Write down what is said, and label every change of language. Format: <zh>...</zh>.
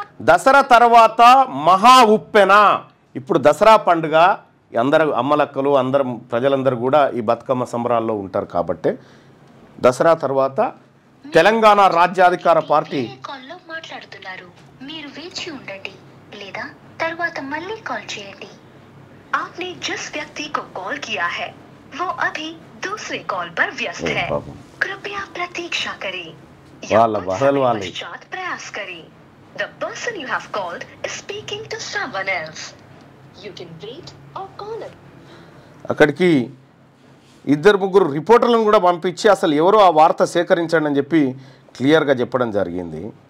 <te>దసరా తర్వాత మహా ఉప్పెన. ఇప్పుడు దసరా పండుగ అందరు అమ్మలక్కలు అందరం ప్రజలందరూ కూడా ఈ బతుకమ్మ సంబరాల్లో ఉంటారు కాబట్టి దసరా తర్వాత తెలంగాణ రాజ్యాధికార పార్టీ మాట్లాడుతున్నారు, మీరు వేచి ఉండండి లేదా తర్వాత మళ్ళీ కాల్ చేయండి.</te> <hi>आपने जिस व्यक्ति को कॉल किया है वो अभी दूसरे कॉल पर व्यस्त है, कृपया प्रतीक्षा करें या पश्चात प्रयास करें.</hi> <en>The person you have called is speaking to someone else. You can wait or call him.</en> <te>అక్కడికి ఇద్దరు ముగ్గురు రిపోర్టర్లను కూడా పంపించి అసలు ఎవరో ఆ వార్త సేకరించండి అని చెప్పి క్లియర్గా చెప్పడం జరిగింది.</te>